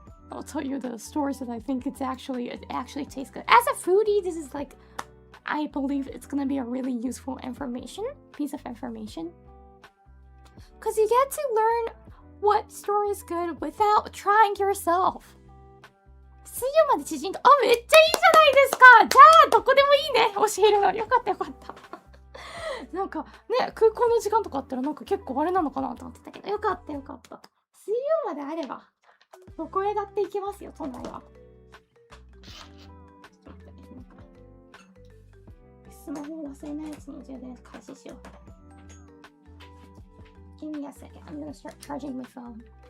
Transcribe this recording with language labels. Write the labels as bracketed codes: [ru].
[en] I'll tell you the stores that I think it actually tastes good. As a foodie, this is like, I believe it's gonna be a really useful piece of information. Because you get to learn what store is good without trying yourself. [ja] 水曜まで知人と、めっちゃいいじゃないですか。じゃあどこでもいいね、教えるの。よかったよかった。なんかね、空港の時間とかあったらなんか結構あれなのかなと思ってたけど、よかったよかった。水曜まであればどこへだって行けますよ、都内は。スマホを忘れないやつの充電開始しよう。 [en] Give me a second. I'm gonna start charging my phone.